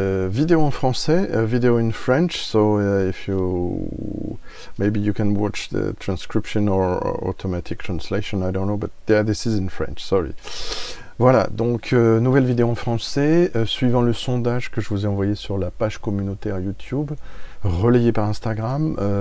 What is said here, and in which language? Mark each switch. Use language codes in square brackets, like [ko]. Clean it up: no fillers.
[fr] Vidéo en français, [en] vidéo in French. So if you maybe you can watch the transcription or automatic translation. I don't know, but yeah, this is in French. Sorry. [fr] Voilà, donc nouvelle vidéo en français, suivant le sondage que je vous ai envoyé sur la page communautaire YouTube, relayé par Instagram.